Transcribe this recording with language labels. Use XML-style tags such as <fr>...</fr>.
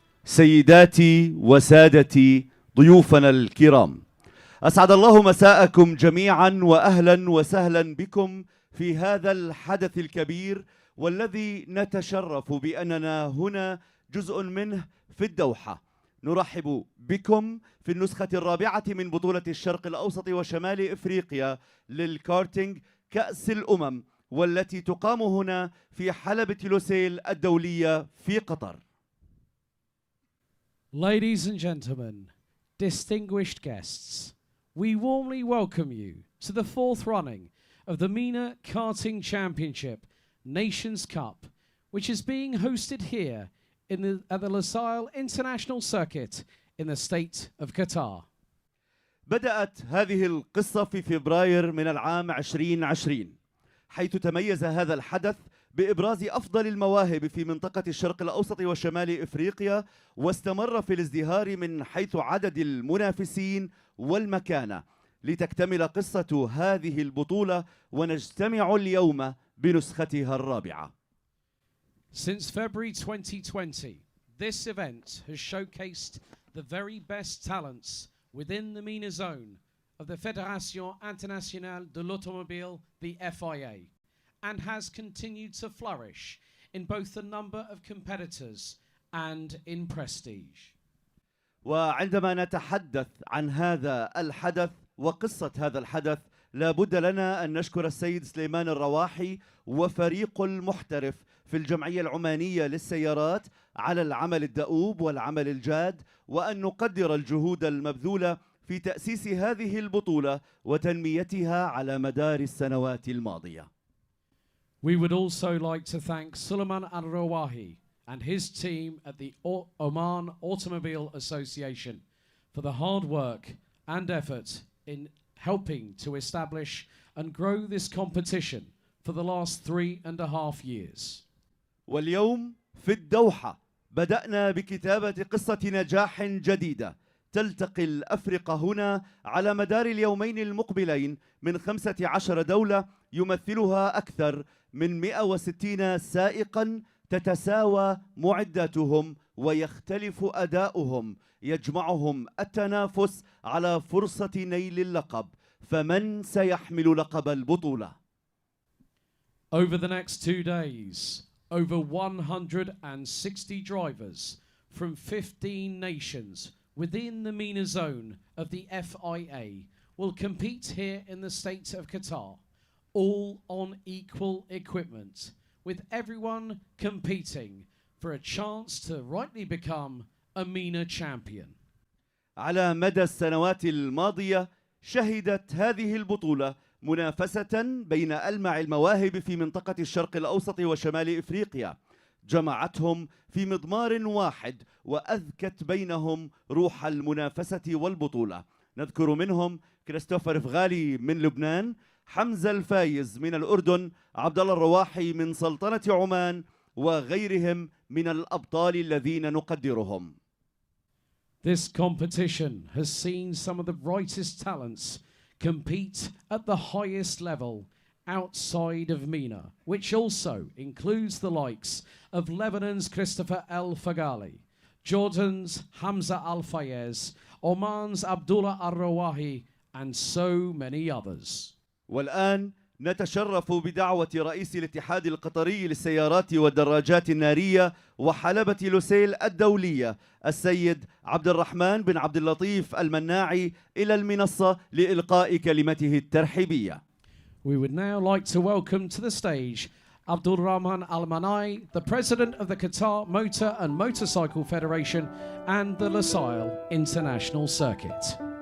<ar>سيداتي وسادتي ضيوفنا الكرام، أسعد الله مساءكم جميعا وأهلا وسهلا بكم في هذا الحدث الكبير، والذي نتشرف بأننا هنا جزء منه في الدوحة. نرحب بكم في النسخة الرابعة من بطولة الشرق الأوسط وشمال إفريقيا للكارتينج كأس الأمم، والتي تقام هنا في حلبة لوسيل الدولية في قطر.</ar> <en>Ladies and gentlemen, distinguished guests, we warmly welcome you to the fourth running of the MENA Karting Championship Nations Cup, which is being hosted here at the Lusail International Circuit in the state of Qatar.</en> <ar>بدأت هذه القصة في فبراير من العام 2020، حيث تميز هذا الحدث بإبراز أفضل المواهب في منطقة الشرق الأوسط وشمال إفريقيا، واستمر في الازدهار من حيث عدد المنافسين والمكانة، لتكتمل قصة هذه البطولة ونجتمع اليوم بنسختها الرابعة.</ar> <en>Since February 2020, this event has showcased the very best talents within the MENA zone of the Fédération Internationale de l'Automobile, the FIA, and has continued to flourish in both the number of competitors and in prestige.</en> <ar>وعندما نتحدث عن هذا الحدث وقصة هذا الحدث، لا بد لنا أن نشكر السيد سليمان الرواحي وفريق المحترف في الجمعية العمانية للسيارات على العمل الدؤوب والعمل الجاد، وأن نقدر الجهود المبذولة في تأسيس هذه البطولة وتنميتها على مدار السنوات الماضية.</ar> <en>We would also like to thank Suleiman Al-Rawahi and his team at the Oman Automobile Association for the hard work and effort in helping to establish and grow this competition for the last 3.5 years.</en> <ar>واليوم في الدوحة بدأنا بكتابة قصة نجاح جديدة تلتقي الأفرقة هنا على مدار اليومين المقبلين من 15 دولة يمثلها أكثر من 160 سائقا، تتساوى معداتهم ويختلف أداؤهم، يجمعهم التنافس على فرصة نيل اللقب. فمن سيحمل لقب البطولة؟</ar> <en>Over the next 2 days, over 160 drivers from 15 nations within the MENA zone of the FIA will compete here in the state of Qatar, all on equal equipment, with everyone competing for a chance to rightly become a MENA champion.</en> <ar>على مدى السنوات الماضية شهدت هذه البطولة منافسة بين ألمع المواهب في منطقة الشرق الأوسط وشمال إفريقيا، جمعتهم في مضمار واحد وأذكت بينهم روح المنافسة والبطولة. نذكر منهم كريستوفر فغالي من لبنان، حمزة الفايز من الأردن، عبد الله الرواحي من سلطنة عمان، وغيرهم من الأبطال الذين نقدرهم.</ar> <en>This competition has seen some of the brightest talents compete at the highest level outside of MENA, which also includes the likes of Lebanon's Christopher El Fagali, Jordan's Hamza Al Fayez, Oman's Abdullah Al Rawahi, and so many others.</en> <ar>والآن نتشرف بدعوة رئيس الاتحاد القطري للسيارات والدراجات النارية وحلبة لوسيل الدولية السيد عبد الرحمن بن عبد اللطيف المناعي إلى المنصة لإلقاء كلمته الترحيبية.</ar> <en>We would now like to welcome to the stage Abdul Rahman Al Manai, the president of the Qatar Motor and Motorcycle Federation and the Lusail International Circuit.</en>